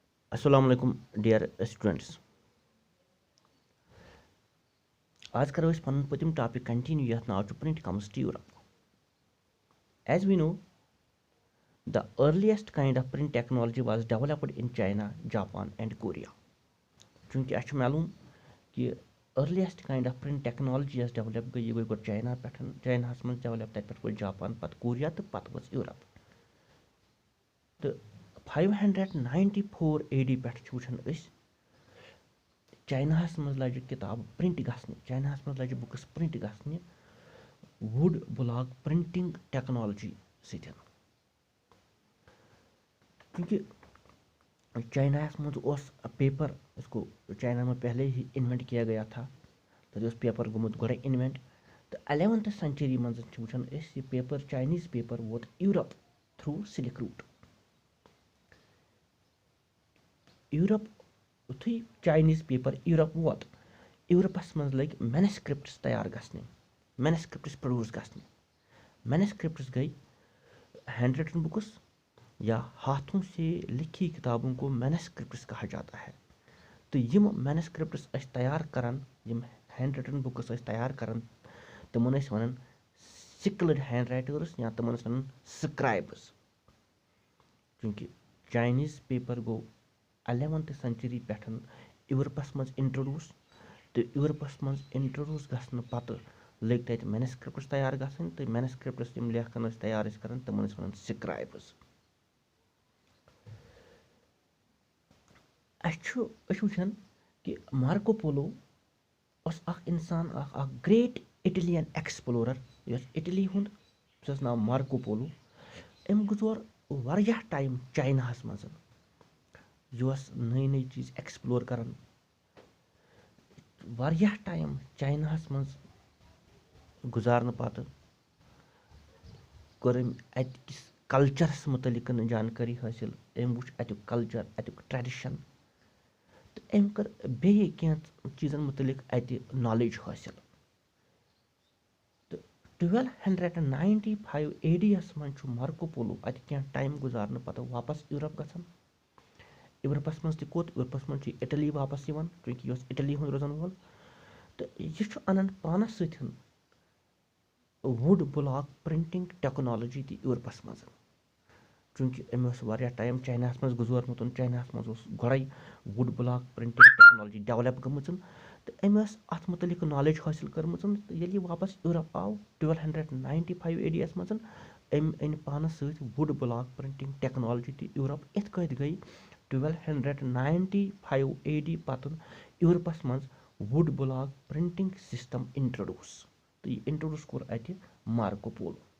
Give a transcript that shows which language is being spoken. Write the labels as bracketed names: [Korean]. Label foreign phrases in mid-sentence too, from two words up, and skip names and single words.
[Arabic] السلام عليكم [English] dear students. [Kashmiri] आज करो पन पतिम [English] topic continue [Kashmiri] यथ नाव [English] print comes to Europe. As we know the earliest kind of print technology was developed in China, Japan and Korea. [Kashmiri] चूंकि अच्छे मालूम कि [English] earliest kind of print technology develop [Kashmiri] गई गो चाइना पे, चाइना मज डेवलप तक पे जापान पत कोरिया तो पत वो यूरोप। तो 594 AD पे वुचान चाइना मज लज किताब प्रिंट गसने, चाइना मज लज [English] books print [Kashmiri] गसने [English] wood block printing technology [Kashmiri] सतन। क्योंकि चाइना मज पेपर, [Hindi] इसको चाइना में पहले ही इन्वेंट किया गया था, [Kashmiri] तो पेपर गुमुत गोड़े इन्वेंट। तो 11th सेंचुरी मज वुचान ये पेपर, [English] Chinese paper [Kashmiri] वोत यूरोप [English] through Silk Route. [Kashmiri] यूरोप युथु [English] Chinese paper [Kashmiri] यूरोप वोत, यूरोपस मज लग मैनस्क्रिप्ट्स तैयार गसने, [English] manuscripts produce [Kashmiri] गसने। [Hindi] मैनस्क्रिप्ट्स गई [English] hand written books [Hindi] या हाथों से लिखी किताबों को मैनस्क्रिप्ट्स कहा जाता है। [Kashmiri] तो यम मैनस्क्रिप्ट्स तैयार करन, यम [English] hand written books [Kashmiri] तैयार करन, तमन वन [English] skilled hand writers [Kashmiri] या तमन वन स्क्राइब्स। क्योंकि चाइनीज पेपर गो 11th सेंचुरी पे यूरोपस मज इंट्रोड्यूस। तो यूरोपस मज इंट्रोड्यूस गसन पत लग तत मैनस्क्रिप्ट्स तैयार गसन। तो मैनस्क्रिप्ट्स यम लेखन तैयार कर तमन वन स्क्राइब्स। वुचान कि मार्को पोलो इंसान [English] great Italian explorer, [Kashmiri] इटली हुंद नाव मार्को पोलो। अम गुजर वारियाह टाइम चाइना मज, नई नई चीज एक्सप्लोर करन। वारियाह टाइम चाइना मज गुजारन पत कर अतिस कल्चरस मुतलिक जानकारी हासिल। अम वुच अतुक कल्चर, अतुक ट्रेडिशन। तो अम कर बे चीज़न मुतलिक अत नॉलेज हासिल। तो 1295 AD मज मार्को पोलो अत टाइम गुजारन पत वापस यूरोप गसन। यूरोपस मज तोत, यूरोपस मज इटली वापस यवन, चूंकि इटली हुंद रोजन वोल। तो यह अनन पानस सतन [English] wood block printing technology [Kashmiri] ती यूरोपस मज। चूंकि अम टाइम चाइना मज गुजरमुत, चाइना मज गोड़े [English] wood block printing technology develop [Kashmiri] गमच। तो अम अत मुतलिक नॉलेज हासिल करमच। तो ये वापस यूरोप आव 1295 AD मज, अम अन पानस सत [English] wood block printing technology [Kashmiri] ती यूरोप। इत कत गई 1295 AD पत यूरोपस मज [English] wood block printing system introduce. [Kashmiri] तो यह इंट्रोड्यूस कोर अत मार्को पोलो।